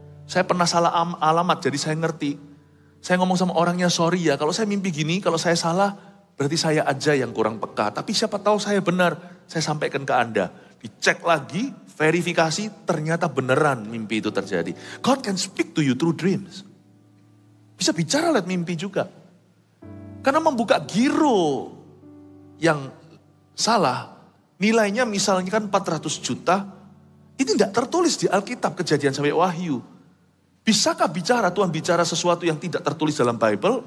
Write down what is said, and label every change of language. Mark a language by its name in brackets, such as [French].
[Indonesian] Saya pernah salah alamat, jadi saya ngerti. Saya ngomong sama orangnya, sorry ya, kalau saya mimpi gini, kalau saya salah, berarti saya aja yang kurang peka. Tapi siapa tahu saya benar, saya sampaikan ke Anda. Dicek lagi, verifikasi, ternyata beneran mimpi itu terjadi. [English] God can speak to you through dreams. [Indonesian] Bisa bicara lewat mimpi juga. Karena membuka giro yang salah, nilainya misalnya kan 400 juta, ini tidak tertulis di Alkitab Kejadian sampai Wahyu. Bisakah Tuhan bicara sesuatu yang tidak tertulis dalam Bible?